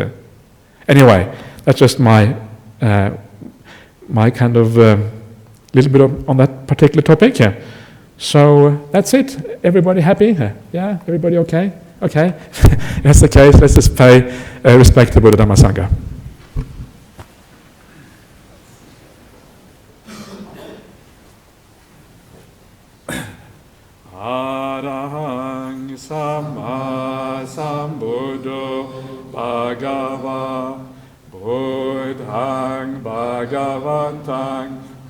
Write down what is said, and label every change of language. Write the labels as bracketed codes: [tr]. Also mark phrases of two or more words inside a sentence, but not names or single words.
[en] Anyway, that's just my kind of little bit on that particular topic here. So that's it. Everybody happy? Yeah? Everybody okay? Okay. If that's the case, let's just pay respect to Buddha Dhamma Sangha. [pi] Arahang Samma Sambuddho Bhagava Buddhang Bhagavantang